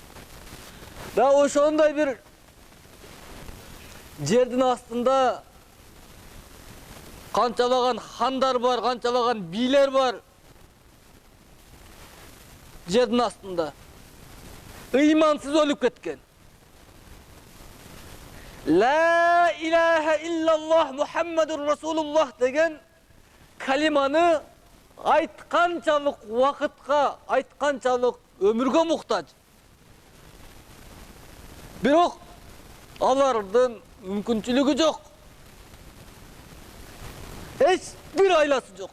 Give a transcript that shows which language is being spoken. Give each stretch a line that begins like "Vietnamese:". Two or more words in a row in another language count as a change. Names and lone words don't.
Kyrgyz: Да ошондой бир жердин астында канчалаган хандар бар, канчалаган бийлер бар. Жердин астында ыймансыз өлүп кеткен.
Arabic: لا إله إلا الله محمد رسول الله
Kyrgyz: деген калиманы айтканчалык убакытка, айтканчалык өмүргө муктаж. Бирок алардын мүмкүнчүлүгү жок. Эч бир айласы жок.